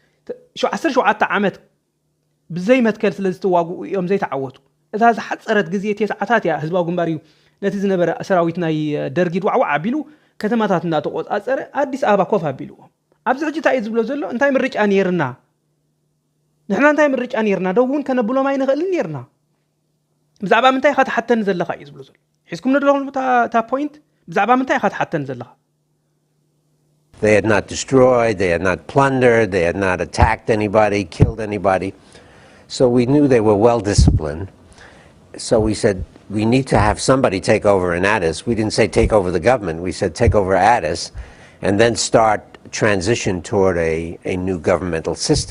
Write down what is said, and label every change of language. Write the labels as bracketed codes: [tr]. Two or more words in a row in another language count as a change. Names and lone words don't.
[ti] 17 ዓመት ብዘይ መትከል ስለ ዝተዋግኡ እዮም ዘይተዓወቱ እታ ዝሓፀረት ግዜ ተሰዓታት ያ ህዝባዊ ግንባር እዩ ነቲ ዝነበረ ሰራዊት ናይ ደርጊ ድዋዕዋዕ ኣቢሉ ከተማታት እናተቆጻጸረ አዲስ አበባ ኮፍ ኣቢሉ ኣብዚ ሕጂ ታይ ዝብሎ ዘሎ እንታይ ምርጫ ነርና ንሕና እንታይ ምርጫ ነርና ደውን ከነብሎም ኣይንኽእል ነርና ብዛዕባ ምንታይ ከተሓተን ዘለኻ እዩ ዝብሎ ዘሎ ሒስኩም ንደለኹም [en] the point [ti] ብዛዕባ ምንታይ ከተሓተን ዘለኻ [en] They had not destroyed, they had not plundered, they had not attacked anybody, killed anybody. So we knew they were well disciplined. So we said, we need to have somebody take over in Addis. We didn't say take over the government, we said take over Addis and then start transition toward a new governmental system.